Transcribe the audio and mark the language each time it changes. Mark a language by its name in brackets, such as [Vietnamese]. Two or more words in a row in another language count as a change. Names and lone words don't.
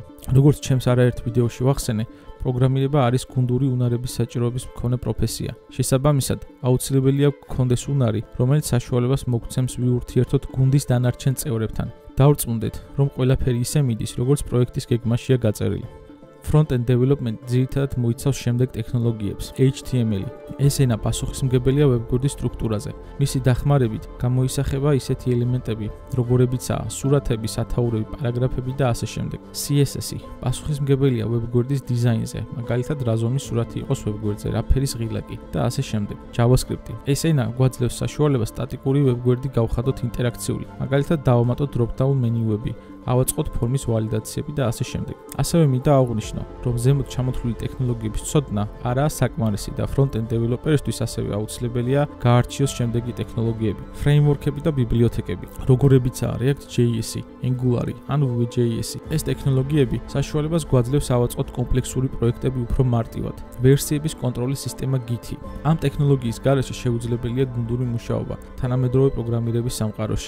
[Georgian] როგორც ჩემს არაერთ ვიდეოში ვახსენე, პროგრამირება არის გუნდური უნარების საჭიროების მქონე პროფესია. შესაბამისად, აუცილებელია გქონდეს უნარი, რომელიც საშუალებას მოგცემს ვიურთიერთოთ გუნდის დანარჩენ წევრებთან. დავრწმუნდეთ, რომ ყველაფერი ისე მიდის, როგორც პროექტის გეგმაშია გაწერილი. [English] Front-end development [Georgian] ძირითადად მოიცავს შემდეგ ტექნოლოგიებს. HTML. ეს ენა პასუხისმგებელია ვებგვერდის სტრუქტურაზე. მისი დახმარებით გამოისახება ისეთი ელემენტები, როგორებიცაა სურათები, სათაურები, პარაგრაფები და ასე შემდეგ. CSS. პასუხისმგებელია ვებგვერდის დიზაინზე, მაგალითად რა ზომის სურათი იყოს ვებგვერდზე, რა ფერის ღილაკი და ასე შემდეგ. JavaScript. ეს ენა გვაძლევს საშუალებას სტატიკური ვებგვერდი გავხადოთ ინტერაქციული, მაგალითად დავამატოთ drop-down მენიუები, ავაწყოთ ფორმის ვალიდაციები და ასე შემდეგ. ასევე მინდა აღვნიშნო, რომ ზემოთ ჩამოთვლილი ტექნოლოგიების ცოდნა არაა საკმარისი და [English] front-end developer- [Georgian] ისთვის ასევე აუცილებელია გაარჩიოს შემდეგი ტექნოლოგიები, ფრეიმვორკები და ბიბლიოთეკები, როგორებიცაა React.js, Angular ან Vue.js. ეს ტექნოლოგიები საშუალებას გვაძლევს ავაწყოთ კომპლექსური პროექტები უფრო მარტივად. ვერსიების კონტროლის სისტემა Git. ამ ტექნოლოგიის გარეშე შეუძლებელია გუნდური მუშაობა თანამედროვე პროგრამირების სამყაროში.